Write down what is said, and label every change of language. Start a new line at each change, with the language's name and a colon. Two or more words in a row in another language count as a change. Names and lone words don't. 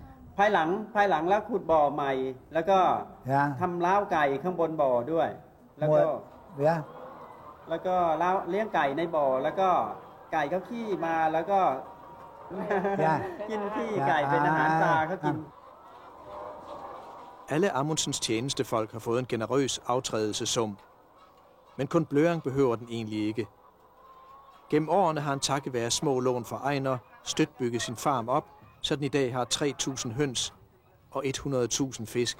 Thai: ภายหลังแล้วขุดบ่อใหม่แล้วก็ทำเล้าไก่ข้างบนบ่อด้วยแล้วก็เลี้ยงไก่ในบ่อแล้วก็ไก่เขาขี้มาแล้วก็กินขี้ไก่เป็นอาหารปลาเขากิน
Danish: Alle Amundsens tjenestefolk har fået en generøs aftrædelsessum. Men Kun Bløang behøver den egentlig ikke. Gennem årene har han takket være små lån fra Einar stødt bygget sin farm op, så den i dag har 3.000 høns og 100.000 fisk.